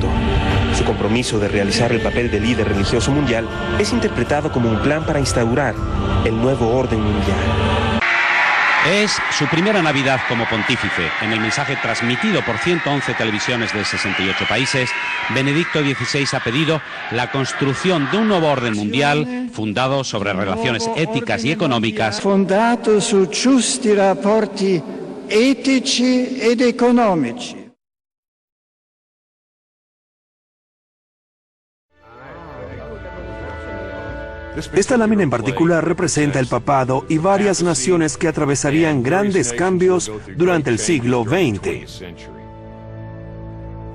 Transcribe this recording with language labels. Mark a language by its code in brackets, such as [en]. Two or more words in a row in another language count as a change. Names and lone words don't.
[es] Su compromiso de realizar el papel de líder religioso mundial es interpretado como un plan para instaurar el nuevo orden mundial. Es su primera Navidad como pontífice. En el mensaje transmitido por 111 televisiones de 68 países, Benedicto XVI ha pedido la construcción de un nuevo orden mundial fundado sobre relaciones éticas y económicas. [it] Fondato su giusti rapporti etici ed economici. [es] Esta lámina en particular representa el papado y varias naciones que atravesarían grandes cambios durante el siglo XX.